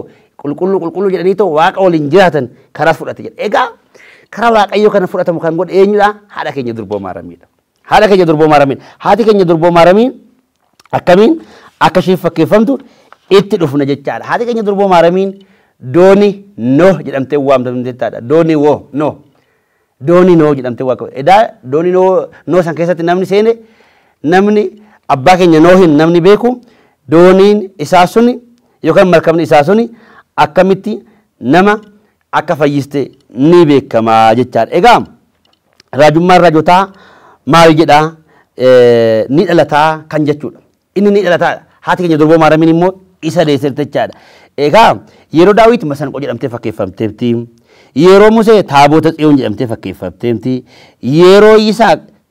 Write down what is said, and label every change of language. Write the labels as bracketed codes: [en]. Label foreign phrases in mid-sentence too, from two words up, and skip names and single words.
[om] qulqulluu jedhanii ta'u Waaqa waliin jiraatan karaa fudhate jedha egaa karaa Waaqayyoo kana fudhatamu kan godhe eenyudha haadha keenya durboo maaramiidha haadha keenya durboo maaramiin haati keenya durboo maaramiin akkamiin akka isheen fakkeeffamtu itti dhufna jechaadha haati keenya durboo maaramiin dooni no jedhamtee waamtamte jechaadha dooni wo no dooni no jedhamtee Waaqa edaa dooni no san keessatti namni seene namni abbaa keenya noohin namni beeku dooniin isaa suni yookaan markabni isaa suni akkamitti nama akka fayyiste ni beekamaa jechaadha egaa raajummaan raajotaa maal jedhaa ni dhalataa kan jechuudha inni ni dhalataa haati keenya durboo maaramiin immoo isa deesserte jechaadha egaa yeroo Daawit masanqoo jedhamtee fakkeeffamteetti yeroo Musee taabota Tsiyoon jedhamtee fakkeeffamteetti yeroo Yisaaq